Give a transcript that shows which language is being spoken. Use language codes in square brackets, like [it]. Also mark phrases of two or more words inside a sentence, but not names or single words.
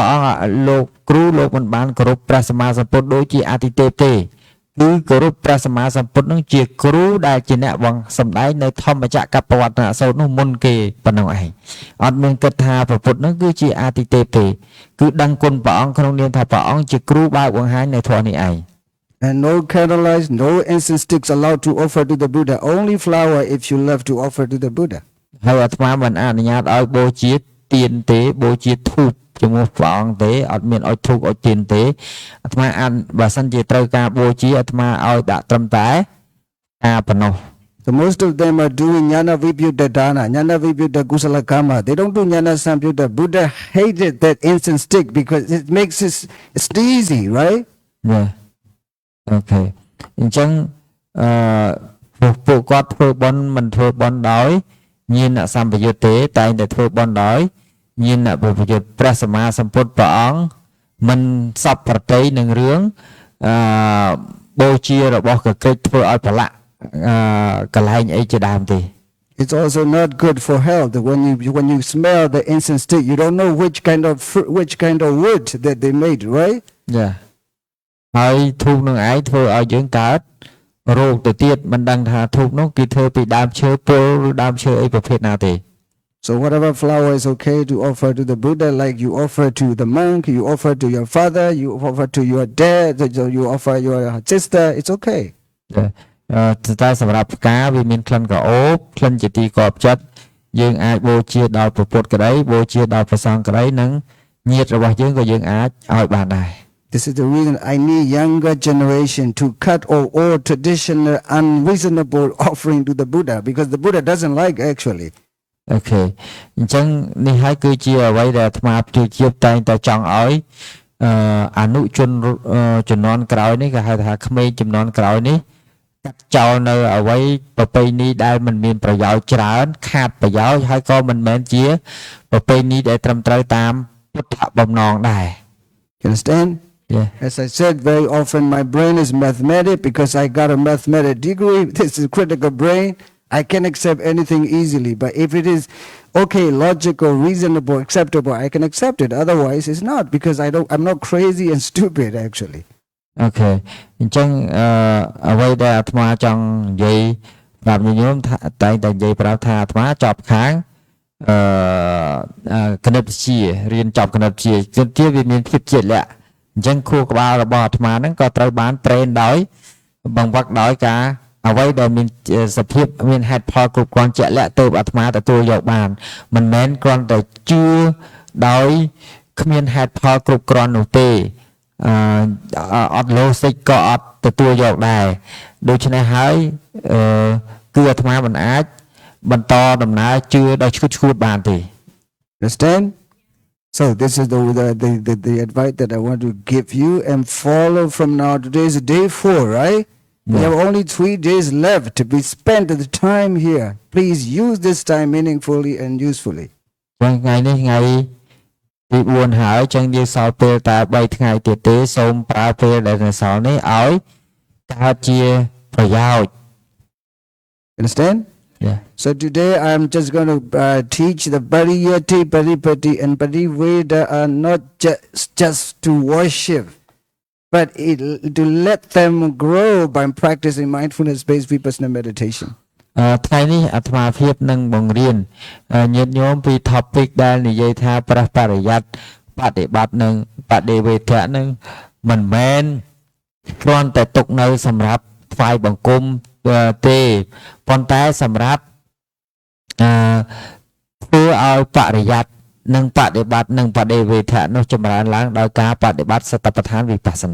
[km] អង្គលោកគ្រូលោកមិនបានគោរពព្រះសម្មាសម្ពុទ្ធដូចជាអាទិទេពទេគឺគោរពព្រះសម្មាសម្ពុទ្ធនឹងជាគ្រូដែលជាអ្នកបង្សម្ដែងនៅធម្មចក្រកប្បវត្តនសូត្រនោះមុនគេប៉ុណ្ណឹងឯងអត់មានគិតថាព្រះពុទ្ធនឹងគឺជាអាទិទេពទេគឺដឹងគុណព្រះអង្គក្នុងនាមថាព្រះអង្គជាគ្រូបើកបង្ហាញនៅធម៌នេះឯង [en] And no candlelight, no incense sticks allowed to offer to the Buddha. Only flower if you love to offer to the Buddha. [km] ហើយអាត្មាមិនអនុញ្ញាតឲ្យបូជាទៀនទេបូជាធូបជាមួយព្រះអង្គទេអត់មានឲ្យធូបឲ្យទៀនទេអាត្មាអានបើសិនជាត្រូវការបូជាអាត្មាឲ្យដាក់ត្រឹមតែការប៉ុណ្ណោះ [en] So most of them are doing [pi] Jnana Vibhuta Dana, Jnana Vibhuta Kusala Karma. [en] They don't do [pi] Jnana Samyutta. [en] Buddha hated that incense stick because it makes it sneezy, right? Yeah. [km] អូខេអញ្ចឹងពួកគាត់ធ្វើបុណ្យមិនធ្វើបុណ្យដោយញាណសម្បយុទ្ធទេតែងតែធ្វើបុណ្យដោយញាណបុព្វយុទ្ធព្រះសម្មាសម្ពុទ្ធព្រះអង្គមិនសពប្រតិនឹងរឿងបូជារបស់កក្រិចធ្វើឲ្យប្រឡាក់កន្លែងអីជាដើមទេ [en] It's also not good for health. When you smell the incense stick, you don't know which kind of wood that they made, right? Yeah. [km] ហើយធូបនឹងឯងធ្វើឲ្យយើងកើតរោគទៅទៀតមិនដឹងថាធូបនោះគឺធ្វើពីដើមឈើពុលឬដើមឈើអីប្រភេទណាទេ [en] So whatever flower is okay to offer to the Buddha, like you offer to the monk, you offer to your father, you offer to your dad, you offer your sister, it's okay. [km] តែសម្រាប់ផ្កាវាមានក្លិនក្រអូបក្លិនជាទីកប់ចិត្តយើងអាចបូជាដល់ព្រះពុទ្ធក្តីបូជាដល់ព្រះសង្ឃក្តីនិងញាតិរបស់យើងក៏យើងអាចឲ្យបានដែរ [en] This is the reason I need younger generation to cut all traditional unreasonable offering to the Buddha because the Buddha doesn't like actually. Okay. [km] អញ្ចឹងនេះហើយគឺជាអ្វីដែលអាត្មាជាតែងតែចង់ឲ្យអនុជនជំនាន់ក្រោយនេះគេហៅថាក្មេងជំនាន់ក្រោយនេះកាត់ចោលនៅអ្វីប្រពៃណីដែលមិនមានប្រយោជន៍ច្រើនខាតប្រយោជន៍ហើយក៏មិនមែនជាប្រពៃណីដែលត្រឹមត្រូវតាមពុទ្ធបំណងដែរ [en] You understand? Yeah. As I said, very often my brain is mathematic because I got a mathematics degree. This is critical brain. I can accept anything easily. But if it is okay, logical, reasonable, acceptable, I can accept it. Otherwise, it's not because I'm not crazy and stupid actually. Okay. [km] អញ្ចឹងអ្វីដែលអាត្មាចង់និយាយប្រាប់ញោមថាតែងតែនិយាយប្រាប់ថាអាត្មាចប់ខាងគណិតវិទ្យា រៀនចប់គណិតវិទ្យាជាវាមានភាពជាលក្ខអញ្ចឹងខួរក្បាលរបស់អាត្មាហ្នឹងក៏ត្រូវបានប្រេនដោយបង្វឹកដោយការអ្វីដែលមានសភាពមានហេតុផលគ្រប់គ្រាន់ជាក់លាក់ទៅអាត្មាទទួលយកបានមិនមែនគ្រាន់តែជឿដោយគ្មានហេតុផលគ្រប់គ្រាន់នោះទេអត់ logic ក៏អត់ទទួលយកដែរដូច្នេះហើយគឺអាត្មាមិនអាចបន្តដំណើរជឿដោយឈួតបានទេ [en] Understand? So this is the advice that I want to give you and follow from now. Today is day 4, right? We have only 3 days left to be spent at the time here. Please use this time meaningfully and usefully. ថ្ងៃនេះថ្ងៃទី4ហើយចឹងយើងសល់ពេលតែ3ថ្ងៃទៀតទេសូមប្រើពេលដែលនៅសល់នេះឲ្យកើតជាប្រយោជន៍ Understand? Yeah. So today I'm just going to teach the Pariyati, Paripati and Pariveda are not just to worship, but to let them grow by practicing mindfulness-based vipassana meditation. [km] ថ្ងៃនេះអាត្មាភាពនឹងបង្រៀនញាតិញោមពី topic ដែលនិយាយថាប្រះបរិយ័តបដិបត្តិនឹងបដិវេធៈនឹងមិនមែនគ្រាន់តែទុកនៅសម្រាប់ថ្វាយបង្គំទេប៉ុន្តែសម្រាប់ធ្វើឲ្យបរិយ័តនិងបដិបត្តិនិងបដិវេធៈនោះចម្រើនឡើងដោយការបដិបត្តិសតិប្បដ្ឋានវិបស្សនា